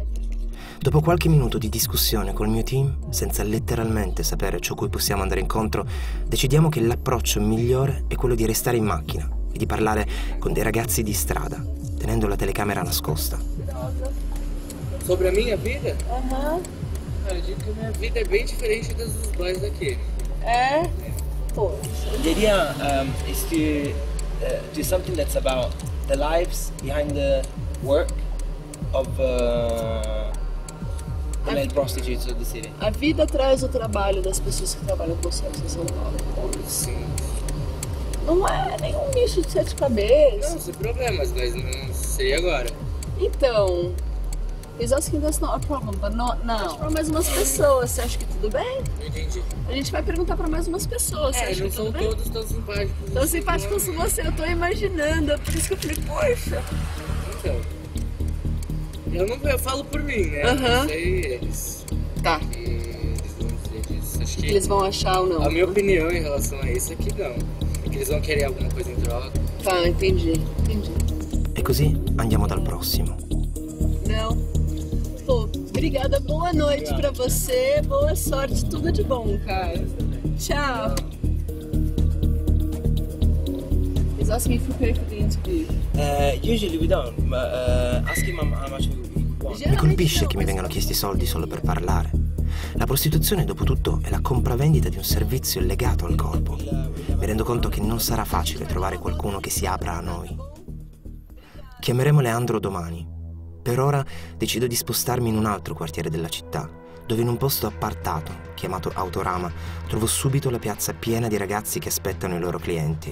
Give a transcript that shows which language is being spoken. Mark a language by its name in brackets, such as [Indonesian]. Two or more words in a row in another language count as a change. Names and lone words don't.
[Italian] Dopo qualche minuto di discussione col mio team, senza letteralmente sapere ciò cui possiamo andare incontro, decidiamo che l'approccio migliore è quello di restare in macchina e di parlare con dei ragazzi di strada, tenendo la telecamera nascosta. [Portuguese] Sobre a minha vida? Eu digo que a minha vida é bem diferente das dos boys daqui. É? Pô. [English] The idea is to do something that's about the lives behind the work of the male prostitutes of the city. [Portuguese] A vida traz o trabalho das pessoas que trabalham com sexo em São Paulo. Sim. Não é nenhum bicho de sete cabeças. Não, sem problemas, mas não sei agora. Então, [English] he's asking that's not a problem, but not now. [Portuguese] Para mais umas pessoas, você acha que tudo bem? Não entendi. A gente vai perguntar para mais umas pessoas, você acha não que são tudo bem? todos tão simpáticos. Tão simpáticos como você, eu tô imaginando, é por isso que eu falei, poxa. Então, eu falo por mim, né? Aham. Não sei eles. Tá. E eles vão dizer disso. Acho que Eles vão achar ou não. a minha opinião em relação a isso é que não. Que eles vão querer alguma coisa em troca. Tá, entendi. [Italian] E così andiamo dal prossimo. [Portuguese] Não. Pô, obrigada, boa noite pra você, boa sorte, tudo de bom, cara. Tchau. [English] He's asking if we pay for the interview. Usually we don't, but ask him how much we want. [Italian] Mi colpisce che mi vengano chiesti soldi solo per parlare. La prostituzione, dopo tutto, è la compravendita di un servizio legato al corpo. Mi rendo conto che non sarà facile trovare qualcuno che si apra a noi. Chiameremo Leandro domani. Per ora decido di spostarmi in un altro quartiere della città, dove in un posto appartato, chiamato Autorama, trovo subito la piazza piena di ragazzi che aspettano i loro clienti.